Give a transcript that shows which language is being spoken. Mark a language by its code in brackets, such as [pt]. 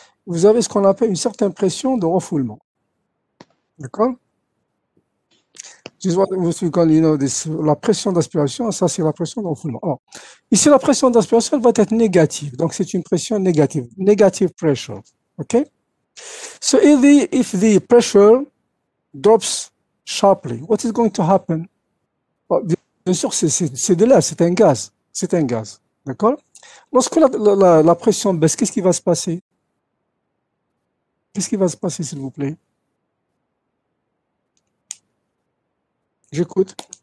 [fr] Vous avez ce qu'on appelle une certaine pression de refoulement. D'accord? La pression d'aspiration, ça c'est la pression de refoulement. Alors, ici, la pression d'aspiration elle va être négative, donc c'est une pression négative, [en] negative pressure. OK? So if the pressure drops sharply, what is going to happen? [fr] Bien sûr, c'est de l'air, c'est un gaz. C'est un gaz. D'accord? Lorsque la pression baisse, qu'est-ce qui va se passer? Qu'est-ce qui va se passer, s'il vous plaît? J'écoute.